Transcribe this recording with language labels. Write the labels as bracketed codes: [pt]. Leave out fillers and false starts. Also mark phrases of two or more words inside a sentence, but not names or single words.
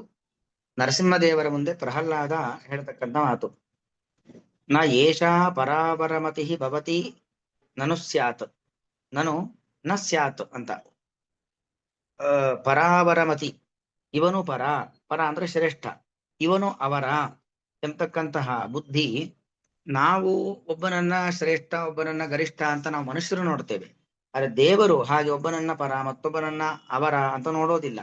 [kn] ನರಸಿಂಹದೇವರ ಮುಂದೆ ಪ್ರಹ್ಲಾದ ಹೇಳ್ತಕ್ಕಂಥ ಮಾತು. [sa] ನ ಏಷಾ ಪರಾವರಮತಿ ಭವತಿ ನನು ಸ್ಯಾತ್, ನನು ನ ಸ್ಯಾತ್ ಅಂತ. [kn] ಪರಾವರಮತಿ, ಇವನು ಪರ, ಪರ ಅಂದ್ರೆ ಶ್ರೇಷ್ಠ, ಇವನು ಅವರ ಎಂಬತಕ್ಕಂತಹ ಬುದ್ಧಿ. ನಾವು ಒಬ್ಬನನ್ನ ಶ್ರೇಷ್ಠ, ಒಬ್ಬನನ್ನ ಗರಿಷ್ಠ ಅಂತ ನಾವು ಮನುಷ್ಯರು ನೋಡ್ತೇವೆ. ಆದ್ರೆ ದೇವರು ಹಾಗೆ ಒಬ್ಬನನ್ನ ಪರ ಮತ್ತೊಬ್ಬನನ್ನ ಅವರ ಅಂತ ನೋಡೋದಿಲ್ಲ.